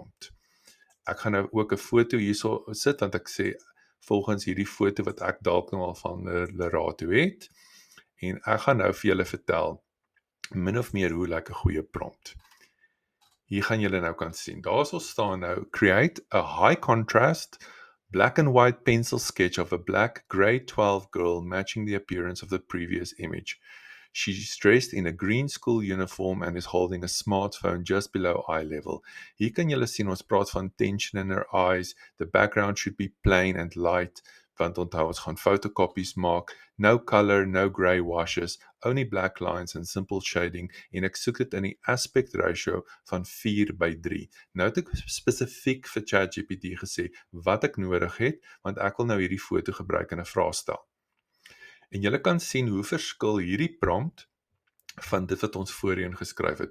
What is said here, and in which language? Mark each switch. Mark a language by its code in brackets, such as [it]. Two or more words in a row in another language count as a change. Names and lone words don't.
[af] Ek gaan nou ook 'n foto hierso sit, want ek sê volgens hierdie foto wat ek dalk nou al van Lerato het. En ek gaan nou vir julle vertel min of meer hoe lyk 'n goeie prompt. Hier gaan julle nou kan sien. Daar staan nou [en] create a high contrast black and white pencil sketch of a black grade 12 girl matching the appearance of the previous image. She's dressed in a green school uniform and is holding a smartphone just below eye level. [af] Hier kan julle sien ons praat van [en] tension in her eyes. The background should be plain and light, [af] want onthou ons gaan photocopies maak. [en] No color, no grey washes, only black lines and simple shading, [af] en ek soek dit in die [en] aspect ratio [af] van 4:3. Nou het ek spesifiek vir ChatGPT gesê wat ek nodig het, want ek wil nou hierdie foto gebruik in 'n vraestel. En julle kan sien hoe verskil hierdie prompt van dit wat ons voorheen geskryf het.